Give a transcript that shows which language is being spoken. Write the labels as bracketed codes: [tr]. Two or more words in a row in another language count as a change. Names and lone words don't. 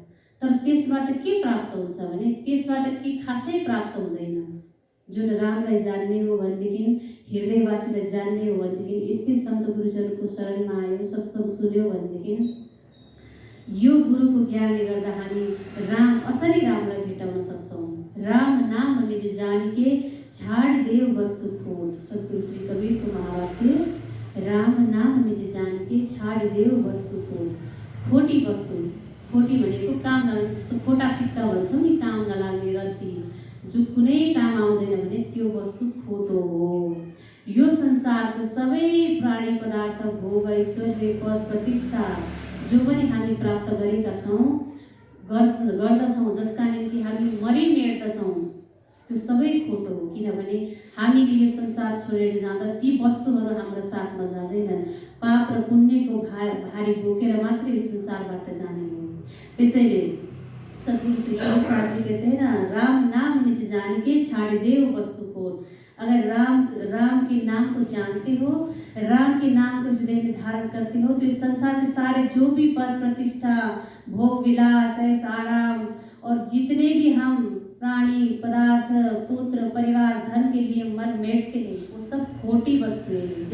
[ne] तर त्यसबाट के प्राप्त हुन्छ भने त्यसबाट के खासै प्राप्त हुँदैन। जुन रामलाई जान्ने हो भनेदेखि, हृदयवासीलाई जान्ने हो भनेदेखि, यस्तै सन्त गुरुजनको शरणमा आयो, सत्सङ्ग सुन्यो भनेदेखि यो गुरुको ज्ञानले गर्दा हामी राम, असली रामलाई भेटाउन सक्छौँ। [hi] राम नाम निज जानिके छाडिदेऊ वस्तु खोट। [ne] सद्गुरु श्री कबीरको महावाक्य, [hi] राम नाम निज जानिके छाडिदेऊ वस्तु खोट। [ne] खोटी वस्तु, खोटी भनेको काम नलाग्ने, जस्तो खोटा सिक्का भन्छौँ नि, काम नलाग्ने रद्दी, जो कुनै काम आउँदैन भने त्यो वस्तु खोटो हो। यो संसारको सबै प्राणी पदार्थ, भोग, ऐश्वर्य, पद, प्रतिष्ठा जो पनि हामी प्राप्त गरेका छौँ, गर्दछौँ, जसका निम्ति हामी मरिमेट्दछौँ, त्यो सबै खोटो हो। किनभने हामीले यो संसार छोडेर जाँदा ती वस्तुहरू हाम्रो साथमा जाँदैनन्। पाप र पुण्यको भारी बोकेर मात्रै यो संसारबाट जाने हो। [hi] त्यसैले सद्गुरु श्री कबीर साहब जी कहते हैं ना, राम नाम निज जानिके छाडिदेऊ वस्तु खोट। अगर राम के नाम को जानते हो, राम के नाम को हृदय में धारण करते हो, तो इस संसार में सारे जो भी पद, प्रतिष्ठा, भोग विलास, ऐश आराम और जितने भी हम प्राणी पदार्थ, पुत्र परिवार, धन के लिए मर मिटते हैं, वो सब खोटी वस्तुएं हैं।